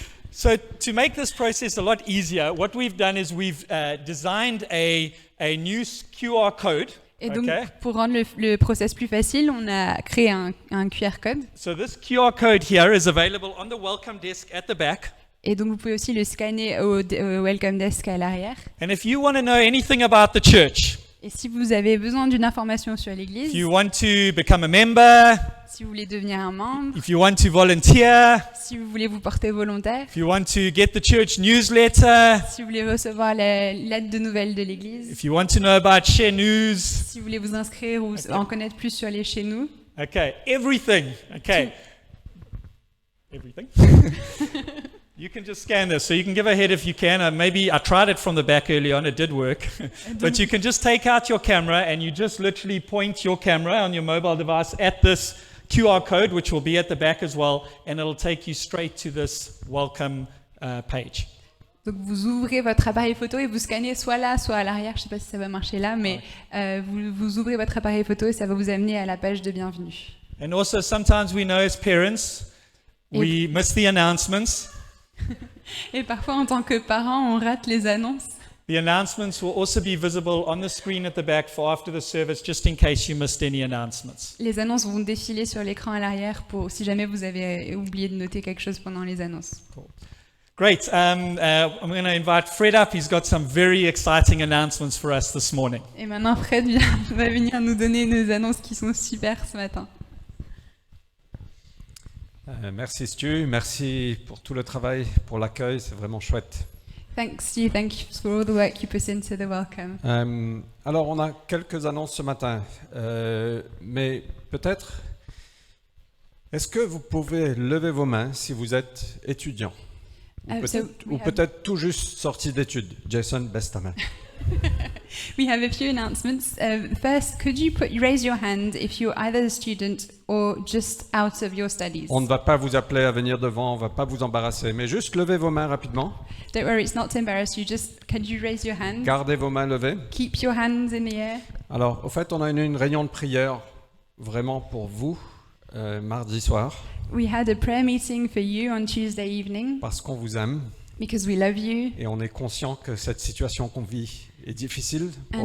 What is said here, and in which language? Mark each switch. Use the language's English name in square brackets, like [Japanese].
[English] So to make this process a lot easier, what we've done is we've designed a new QR code. [French] Et donc, [English] Okay. [French] pour rendre le process plus facile, on a créé un QR code. [English] So this QR code here is available on the welcome desk at the back. [French] Et donc, vous pouvez aussi le scanner au Welcome Desk à l'arrière. [English] And if you want to know anything about the church, [French] Et si vous avez besoin d'une information sur [English] if [French] l'Église, [English] you want to become a member, [French] si vous voulez devenir un membre, [English] if you want to volunteer, [French] si vous voulez vous porter volontaire, [English] if you want to get the church newsletter, [French] si vous voulez recevoir la lettre de nouvelles de l'Église, [English] if you want to know about Share News, [French] si vous voulez vous inscrire ou en connaître plus sur les chez nous, [English] okay, everything, okay. Everything? You can just scan this. So you can give a head if you can. Maybe I tried it from the back early on. It did work. But you can just take out your camera and you just literally point your camera on your mobile device at this QR code, which will be at the back as well, and it'll take you straight to this welcome page. [French] donc vous ouvrez votre appareil photo et vous scannez soit là, soit à l'arrière. Je ne sais pas si ça va marcher là, mais vous ouvrez votre appareil photo et ça va vous amener à la page de bienvenue. [English] And also, sometimes we know as parents, we miss the announcements. [French] Et parfois, en tant que parent, on rate les annonces. [English] The announcements will also be visible on the screen at the back for after the service, just in case you missed any announcements. [French] Les annonces vont défiler sur l'écran à l'arrière pour si jamais vous avez oublié de noter quelque chose pendant les annonces. [English] Great. I'm going to invite Fred up. He's got some very exciting announcements for us this morning. [French] Et maintenant, Fred va venir nous donner nos annonces qui sont super ce matin. Merci Stu, merci pour tout le travail, pour l'accueil, c'est vraiment chouette. [English] Thank you for all the work you put into the welcome. [French] Alors on a quelques annonces ce matin, mais peut-être, est-ce que vous pouvez lever vos mains si vous êtes étudiant ou peut-être tout juste sorti d'études? Jason, baisse ta main. [English] We have a few announcements. First, could you raise your hand if you're either a student or just out of your studies? [French] On ne va pas vous appeler à venir devant, on ne va pas vous embarrasser, mais juste levez vos mains rapidement. [English] Don't worry, it's not to embarrass you. Just could you raise your hand? [French] Gardez vos mains levées. [English] Keep your hands in the air. [French] Alors, au fait, on a une réunion de prière vraiment pour vous, mardi soir, [English] We had a prayer meeting for you on Tuesday evening [French] parce qu'on vous aime. [English] because we love you. [French] et on est conscient que cette situation qu'on vit est difficile pour